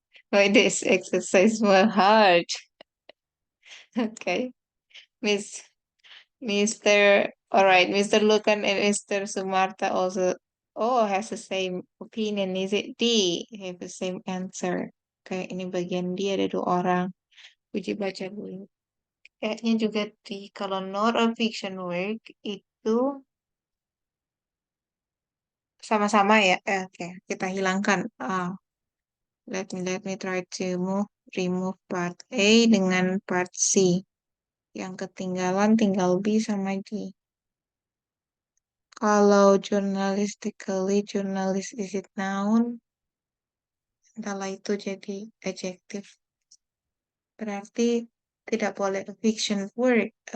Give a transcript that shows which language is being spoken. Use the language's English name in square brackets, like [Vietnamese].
[English] Why this exercise more hard? Okay, Mr. All right, Mr. Lucan and Mr. Sumarta also has the same opinion. Is it D? Have the same answer. [Indonesian] Oke, ini bagian D ada 2 orang. Puji baca dulu. Kayaknya juga di kalau [English] not a fiction work [Indonesian] itu sama-sama ya. Oke, kita hilangkan. [English] Let me try to remove part A [Indonesian] dengan [English] part C. [Indonesian] Yang ketinggalan tinggal B sama D. Kalau [English] journalistically, journalist is it noun? [Indonesian] Entahlah itu jadi adjective. Berarti tidak boleh [English] a fiction word.